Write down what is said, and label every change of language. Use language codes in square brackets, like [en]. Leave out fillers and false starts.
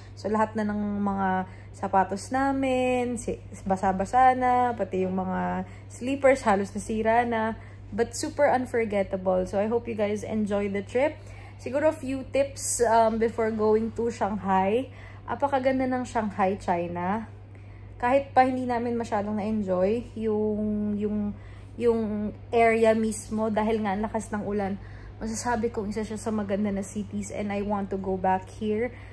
[tl] So lahat na ng mga sapatos namin, basa-basa na, pati yung mga sleepers, halos nasira na. [en] But super unforgettable. So I hope you guys enjoy the trip. [tl] Siguro [en] a few tips before going to Shanghai. [tl] Apakaganda ng Shanghai, China. Kahit pa hindi namin masyadong na-enjoy yung area mismo dahil nga ang lakas ng ulan, masasabi ko isa siya sa maganda na cities [en] and I want to go back here.